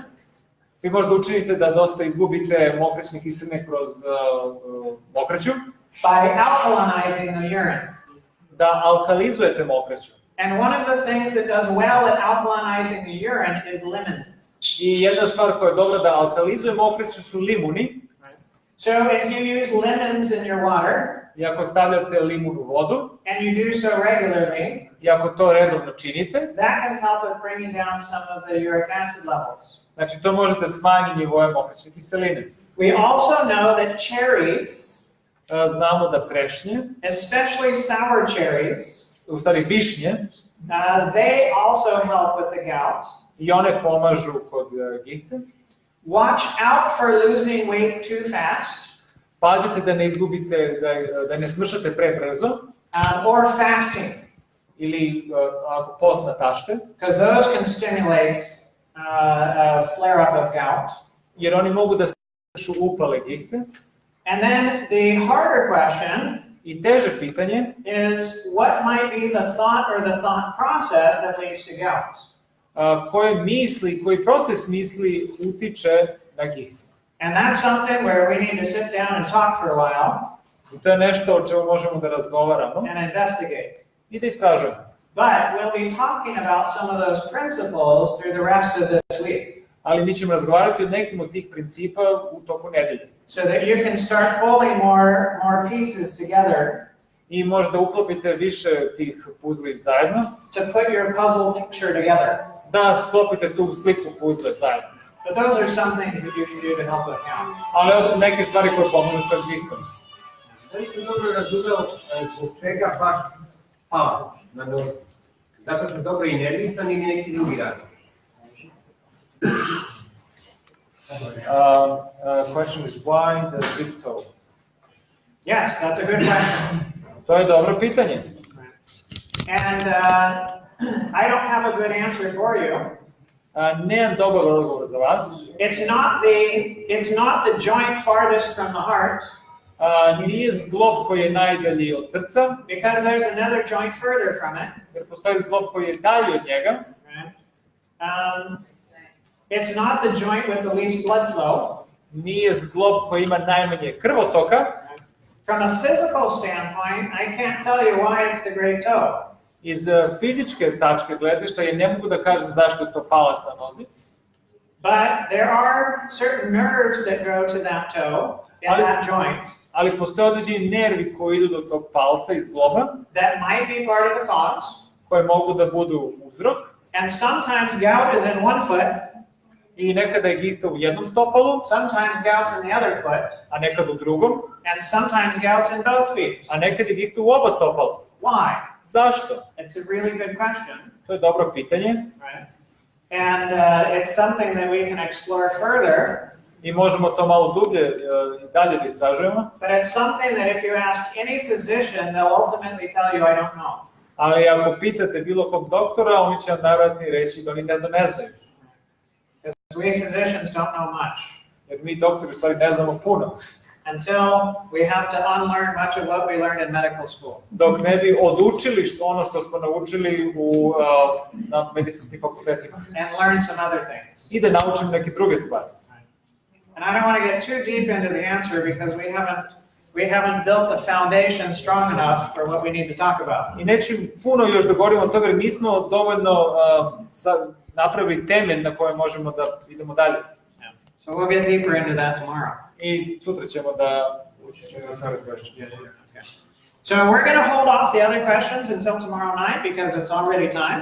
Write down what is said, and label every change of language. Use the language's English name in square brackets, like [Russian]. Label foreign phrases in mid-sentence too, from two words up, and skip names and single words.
[Serbian] vi možda učinite da dosta izgubite mokraćne kiseline kroz mokraću, [English] by alkalinizing the urine. [Serbian] da alkalizujete mokraću. [English] And one of the things that does well at alkalinizing the urine is lemons. [Serbian] I jedna stvar koja je dobra da alkalizuje mokraću su limuni. [English] So if you use lemons in your water, [Serbian] I ako stavljate limun u vodu, [English] and you do so regularly, [Serbian] i ako to redovno činite, [English] that can help with bringing down some of the uric acid levels. [Serbian] znači to možete smanjiti nivoe mokraćne kiseline. [English] We also know that cherries, [Serbian] Znamo da trešnje, [English] especially sour cherries, [Serbian] u stvari višnje, [English] they also help with the gout. [Serbian] i one pomažu kod gihte. [English] Watch out for losing weight too fast, [Serbian] Pazite da ne izgubite, da ne smršate prebrzo, [English] or fasting, [Serbian] ili ako post natašte, [English] because those can stimulate a flare-up of gout. [Serbian] jer oni mogu da stimulišu upale gihte. [English] And then the harder question [Serbian] I teže pitanje [English] is, what might be the thought or the thought process that leads to gout? [Serbian] koje misli, koji proces misli utiče na gihtu. [English] And that's something where we need to sit down and talk for a while [Serbian] I to je nešto o čemu možemo da razgovaramo [English] and investigate. [Serbian] i da istražujemo. [English] But we'll be talking about some of those principles through the rest of this week, [Serbian] Ali mi ćemo razgovarati o nekim od tih principa u toku nedelje. [English] so that you can start pulling more pieces together [Serbian] I možda uklopite više tih puzli zajedno, [English] to put your puzzle picture together. [Serbian] da sklopite tu sliku puzle zajedno. [English] But those are some things that you can do to help with gout. [Serbian] Ali ovo su neke stvari koje pomogu sa gihtom. Da li ste dobro razumeo zbog čega baš palac na nozi? Zato što je dobro inervisan ili neki drugi razlog? [English] Question is why the big toe? Yes, that's a good question. [Serbian] To je dobro pitanje. [English] And I don't have a good answer for you. [Serbian] Nemam dobar odgovor za vas. [English] It's not the joint farthest from the heart, [Serbian] Nije zglob koji je najdalji od srca, [English] because there's another joint further from it. [Serbian] jer postoji zglob koji je dalji od njega. [English] It's not the joint with the least blood flow. [Serbian] Nije zglob koji ima najmanje krvotoka. [English] From a physical standpoint, I can't tell you why it's the great toe. [Serbian] Iz fizičke tačke gledišta ja ne mogu da kažem zašto je to palac na nozi. [English] But there are certain nerves that go to that toe, in that joint, [Serbian] Ali postoje određeni nervi koji idu do tog palca iz zgloba, [English] that might be part of the cause. [Serbian] koje mogu da budu uzrok. [English] And sometimes gout is in one foot, [Serbian] I nekada je gihta u jednom stopalu, [English] sometimes gout's in the other foot, [Serbian] a nekada u drugom, [English] and sometimes gout's in both feet. [Serbian] a nekada je gihta u oba stopala. [English] Why? [Serbian] Zašto? [English] It's a really good question, [Serbian] To je dobro pitanje [English] right? And it's something that we can explore further, [Serbian] i možemo to malo dublje i dalje da istražujemo. [English] but it's something that if you ask any physician, they'll ultimately tell you, I don't know. [Serbian] Ali ako pitate bilo kog doktora, oni će vam najvjerojatnije reći da oni ne znaju. [English] Because we physicians don't know much. [Serbian] Jer mi doktori u stvari ne znamo puno. [English] Until we have to unlearn much of what we learned in medical school. [Serbian] Dok ne bi odučili ono što smo naučili na medicinskim fakultetima. [English] And learn some other things. [Serbian] I da naučimo neke druge stvari. [English] And I don't want to get too deep into the answer because we haven't built the foundation strong enough for what we need to talk about. [Serbian] I neću puno još da govorimo o toga jer nismo dovoljno napravili temelj na kojem možemo da idemo dalje. [English] So we'll get deeper into that tomorrow. [Serbian] I sutra ćemo da ući ćemo na stvari. [English] So we're going to hold off the other questions until tomorrow night because it's already time.